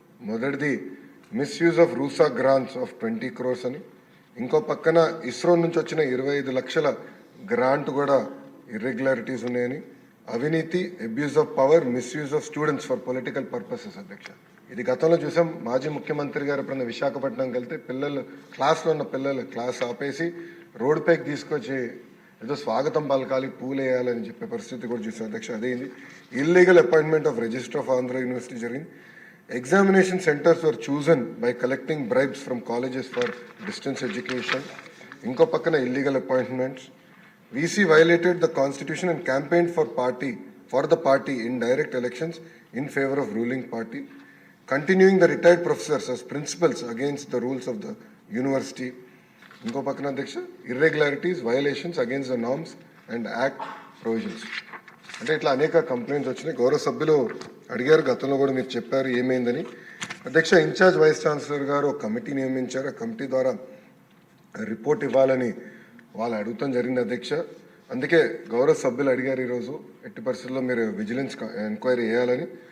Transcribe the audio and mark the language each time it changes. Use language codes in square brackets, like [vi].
[te] మొదటిది [en] misuse of RUSA grants of 20 crores [te] అని, ఇంకో పక్కన ఇస్రో నుంచి వచ్చిన 25 లక్షల గ్రాంట్ కూడా ఇర్రెగ్యులారిటీస్ ఉన్నాయని, అవినీతి, [en] abuse of power, misuse of students for political purposes [te] అధ్యక్ష. ఇది గతంలో చూసాం. మాజీ ముఖ్యమంత్రి గారు ఎప్పుడైనా విశాఖపట్నంకి వెళ్తే క్లాస్లో ఉన్న పిల్లలు క్లాస్ ఆపేసి రోడ్ పైకి తీసుకొచ్చి ఏదో స్వాగతం పలకాలి, పూలేయాలని చెప్పే పరిస్థితి కూడా చూసాం అధ్యక్ష. అదేంది [en] illegal appointment of register of Andhra university [te] జరిగింది. [en] Examination centers were chosen by collecting bribes from colleges for distance education. [te] Inko pakkana [en] illegal appointments. VC violated the constitution and campaigned for the party in direct elections in favor of ruling party, continuing the retired professors as principals against the rules of the university. [te] Inko pakkana adhyaksha, [en] irregularities, violations against the norms and act provisions. [te] అంటే ఇట్లా అనేక complaints వచ్చినాయి. గౌరవ సభ్యులు అడిగారు, గతంలో కూడా మీరు చెప్పారు ఏమైందని. అధ్యక్ష, ఇన్ఛార్జ్ వైస్ ఛాన్సలర్ గారు ఒక కమిటీ నియమించారు. ఆ కమిటీ ద్వారా రిపోర్ట్ ఇవ్వాలని వాళ్ళు అడుగుతాం జరిగింది అధ్యక్ష. అందుకే గౌరవ సభ్యులు అడిగారు ఈరోజు ఎట్టి పరిస్థితుల్లో మీరు విజిలెన్స్ ఎంక్వైరీ చేయాలని.